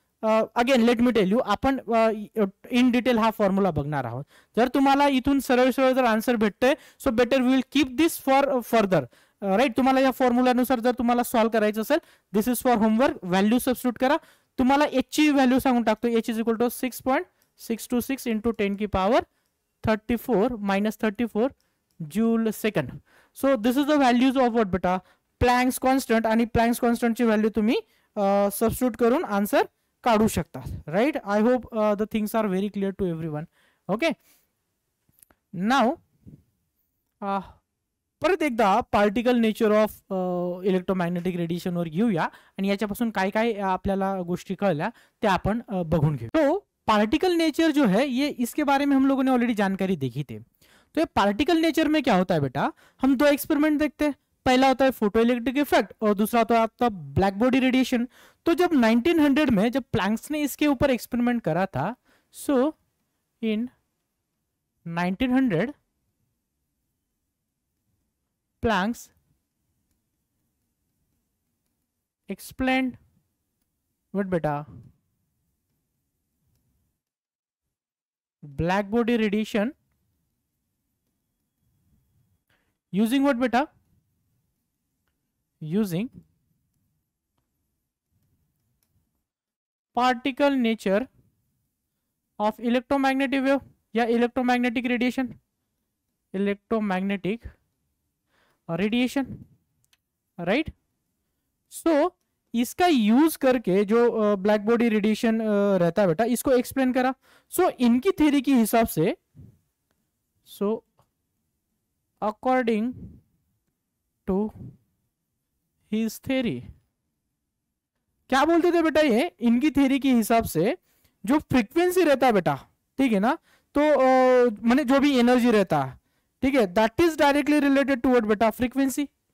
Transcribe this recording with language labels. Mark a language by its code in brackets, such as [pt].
[en] again let me tell you, [mr] आपण in detail हा formula बघणार आहोत. जर तुम्हाला इथून सरळ सरळ जर आन्सर भेटतोय, [en] so better we will keep this for further, [mr] right. तुम्हाला या फॉर्म्युलानुसार जर तुम्हाला सॉल्व करायचं असेल, [en] This is for homework. [mr] Value substitute करा, तुम्हाला एच ची व्हॅल्यू सांगून टाकतो. [en] H is equal to 6.626 into 10 की power 34 minus 34 joule second. So this is the values of what [mr] बेटा, प्लँक्स कॉन्स्टंट. आणि प्लँक्स कॉन्स्टंटची व्हॅल्यू तुम्ही सबस्टिट्यूट करून आन्सर काढू शकता. Right. [en] I hope the things are very clear to everyone. [mr] Okay. नाव परत एकदा particle nature of electromagnetic रेडिएशनवर घेऊया आणि याच्यापासून काय काय आपल्याला गोष्टी कळल्या ते आपण बघून घेऊ. [hi] तो पार्टिकल नेचर जो है ये इसके बारे में हम लोगों ने ऑलरेडी जानकारी देखी थी. तो ये पार्टिकल नेचर में क्या होता है बेटा, हम दो एक्सपेरिमेंट देखते हैं. पहला होता है फोटो इलेक्ट्रिक इफेक्ट और दूसरा होता है आपका ब्लैक बॉडी रेडिएशन. तो जब 1900 में जब प्लैंक्स ने इसके ऊपर एक्सपेरिमेंट करा था, [en] So in 1900 Planck explained what beta, black body radiation using what beta, using particle nature of electromagnetic wave या electromagnetic radiation, electromagnetic radiation. Right. [hi] सो इसका यूज करके जो ब्लैक बॉडी रेडिएशन रहता है बेटा, इसको एक्सप्लेन करा. सो इनकी थ्योरी के हिसाब से, [en] so according to his theory, [hi] क्या बोलते थे बेटा ये, इनकी थ्योरी के हिसाब से जो फ्रीक्वेंसी रहता है बेटा, ठीक है ना, तो माने जो भी एनर्जी रहता है, ठीक है, [en] That is directly related to what बेटा, frequency.